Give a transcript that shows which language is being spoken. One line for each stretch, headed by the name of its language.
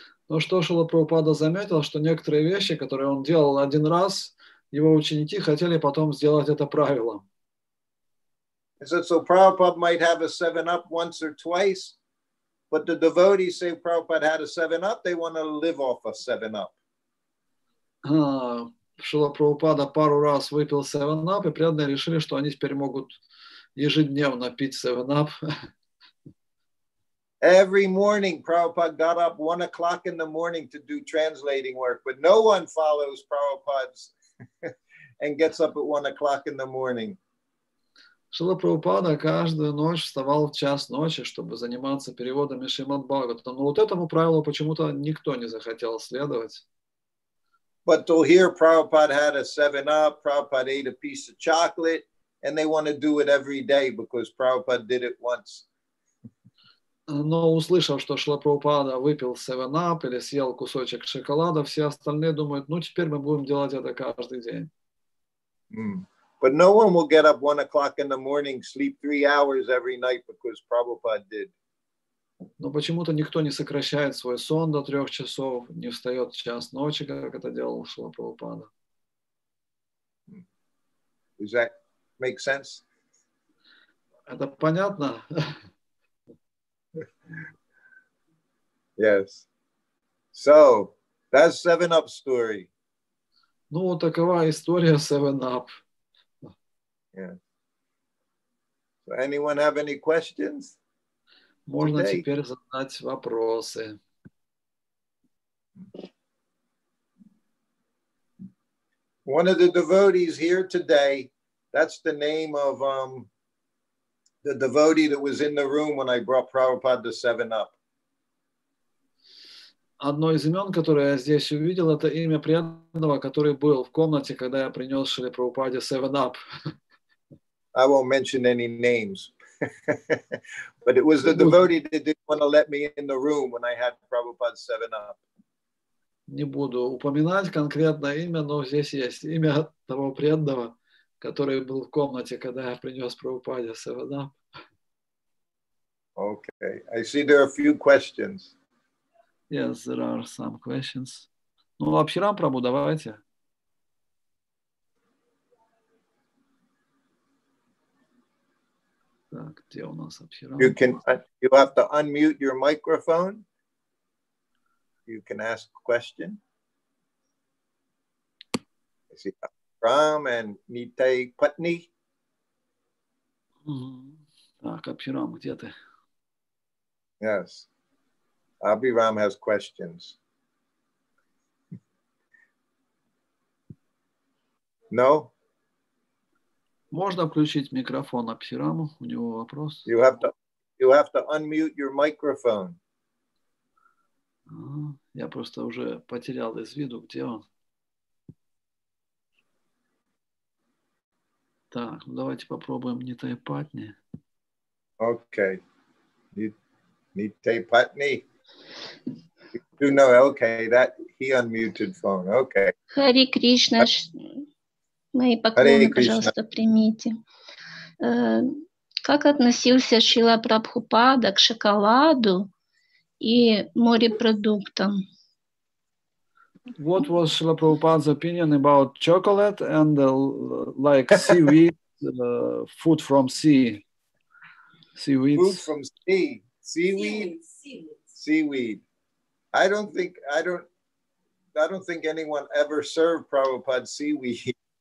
Russian: Но что Шрила Прабхупада заметил, что некоторые вещи, которые он делал один раз, его ученики хотели потом сделать это правилом.
English: So Prabhupada might have a 7-Up once or twice, but the devotees say Prabhupada had a 7-Up, they want to live off a 7-Up.
Russian: Шрила Прабхупада пару раз выпил 7-Up, и преданные решили, что они теперь могут ежедневно пить 7-Up.
English: Every morning, Prabhupada got up 1 o'clock in the morning to do translating work, but no one follows Prabhupada's and gets up at 1 o'clock in the morning.
Russian: Шрила Прабхупада каждую ночь вставал в час ночи, чтобы заниматься переводами Шримад Бхагаватам. Но вот этому правилу почему-то никто не захотел следовать.
English: But to hear Prabhupada had a 7-Up, Prabhupada ate a piece of chocolate, and they want to do it every day because Prabhupada did it once.
Russian: Но услышав, что Шрила Прабхупада выпил 7-Up или съел кусочек шоколада, все остальные думают, ну теперь мы будем делать это каждый день.
English: But no one will get up 1 o'clock in the morning, sleep 3 hours every night because Prabhupada did.
Russian: Но почему-то никто не сокращает свой сон до 3 часов, не встает в час ночи, как это делал Шрила Прабхупада.
English: Does that make sense?
Russian: Это понятно?
English: Yes. So, that's 7-Up story.
Russian: Ну, вот такова история 7-Up.
English: Yeah. So anyone have any questions?
Russian: Можно
English: Today?
Russian: теперь задать вопросы.
English: One of the devotees here today, that's the name of the devotee that was in the room when I brought Prabhupada to 7-Up.
Russian: Одно из имен, которое я здесь увидел, это имя преданного, который был в комнате, когда я принес Шриле Прабхупаде 7-Up.
English: I won't mention any names. But it was the devotee that didn't want to let me in the room when I had Prabhupada's 7-Up.
Russian: Не буду упоминать конкретное имя, но здесь есть имя того преданного, который был в комнате, когда я принес Прабхупаде 7-Up.
English: Okay. I see there are a few questions. Yes, there are some questions.
Russian: Ну, Абхирам Прабhu, давайте. Так, где у нас Абхирам?
English: You have to unmute your microphone. You can ask a question. I see Ram and Nitai Patni.
Russian: Так, Абхирам, где ты?
English: Yes. Abhiram has questions. No?
Russian: Можно включить микрофон Абхираму, у него вопрос.
English: You have to unmute your microphone.
Russian: Я просто уже потерял из виду, где он. Так, ну давайте попробуем Нитай Патни.
English: Okay. Nitai Patni. You know, okay, that he unmuted phone. Okay.
Russian: Хари Кришна, мои поклоны, пожалуйста, примите. Как относился Шрила Прабхупада к шоколаду и морепродуктам?
English: What was Srila Prabhupada's opinion about chocolate and like seaweed, food from sea? Seaweeds. Food from sea. Seaweed. I don't think anyone ever served Prabhupada seaweed.